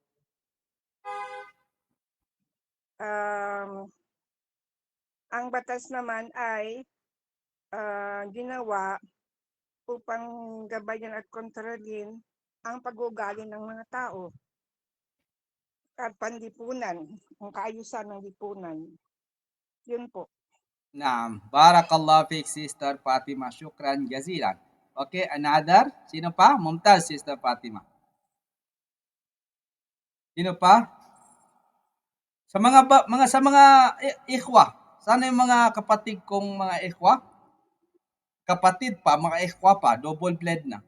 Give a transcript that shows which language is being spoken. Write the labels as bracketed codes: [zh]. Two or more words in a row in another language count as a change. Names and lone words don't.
[tl] Ang batas naman ay ginawa upang gabayan at kontrolin ang pag-uugali ng mga tao at panlipunan, ang kaayusan ng lipunan. Yun po. Naam. [ar] بارك الله فيك Sister Fatima. شكرا جزيلا. [en] Okay, another? [tl] Sino pa? Mumtaz, Sister Fatima. Sino pa? Sa mga ikhwa. Sana yung mga kapatid kong mga ikhwa? Kapatid pa, mga ikhwa pa, [en] double blend [tl] na.